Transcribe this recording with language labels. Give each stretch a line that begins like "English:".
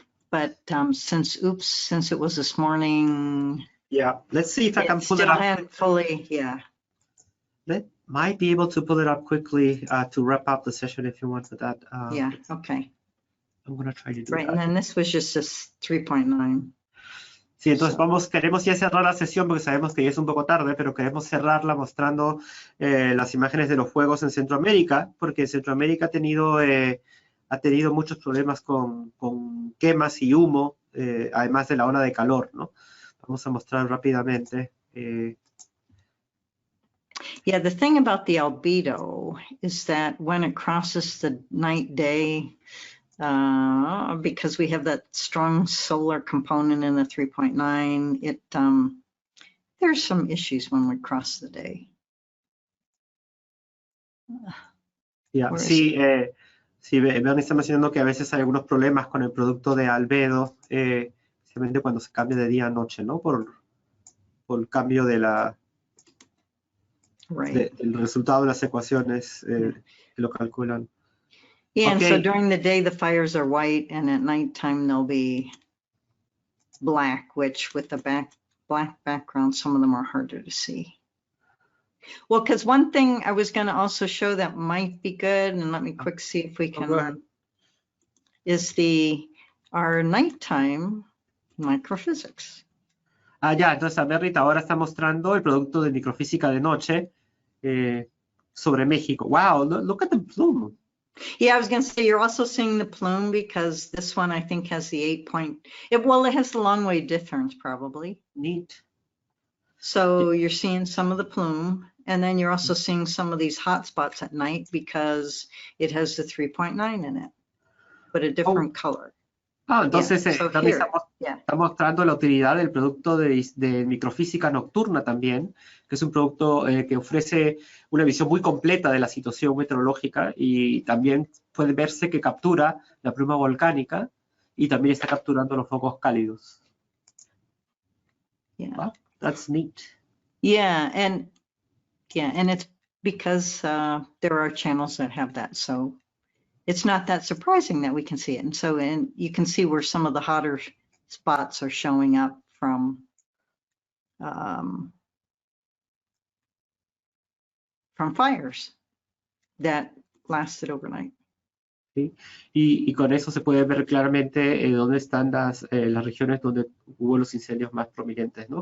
English: But since it was this morning. Yeah, let's see if I can pull it up. Fully, yeah. Might be able to pull it up quickly to wrap up the session if you want for that. Yeah, okay. I'm gonna try to do right, that. And then this was just this 3.9.
Spanish: Sí, entonces queremos ya cerrar la sesión porque sabemos que ya es un poco tarde, pero queremos cerrarla mostrando las imágenes de los fuegos en Centroamérica, porque Centroamérica ha tenido muchos problemas con quemas y humo, además de la ola de calor, ¿no? Vamos a mostrar rápidamente.
English: Yeah, the thing about the albedo is that when it crosses the night-day, because we have that strong solar component in the 3.9, there's some issues when we cross the day.
Spanish: Yeah, sí, Bernie está mencionando que a veces hay algunos problemas con el producto de albedo, especialmente cuando se cambia de día a noche, ¿no? Por el cambio de del resultado de las ecuaciones que lo calculan.
English: Yeah, and so during the day the fires are white, and at nighttime they'll be black, which with the black background, some of them are harder to see. Well, because one thing I was going to also show that might be good, and let me quick see if we can, is our nighttime microphysics.
Spanish: Ya, entonces a Berrita ahora está mostrando el producto de microfísica de noche sobre México.
English: Wow, look at the plume. Yeah, I was going to say, you're also seeing the plume because this one I think has the 8 it has the long wave difference probably. Neat. So you're seeing some of the plume, and then you're also seeing some of these hot spots at night because it has the 3.9 in it, but a different color.
Spanish: Entonces
English: Yeah,
Spanish: está mostrando la utilidad del producto de microfísica nocturna también, que es un producto que ofrece una visión muy completa de la situación meteorológica y también puede verse que captura la pluma volcánica y también está capturando los focos cálidos.
English: Yeah. Wow, that's neat. Yeah, and it's because there are channels that have that, so it's not that surprising that we can see it. And you can see where some of the hotter spots are showing up from fires that lasted overnight.
Spanish: ¿Sí? Y con eso se puede ver claramente dónde están las regiones donde hubo los incendios más prominentes, ¿no?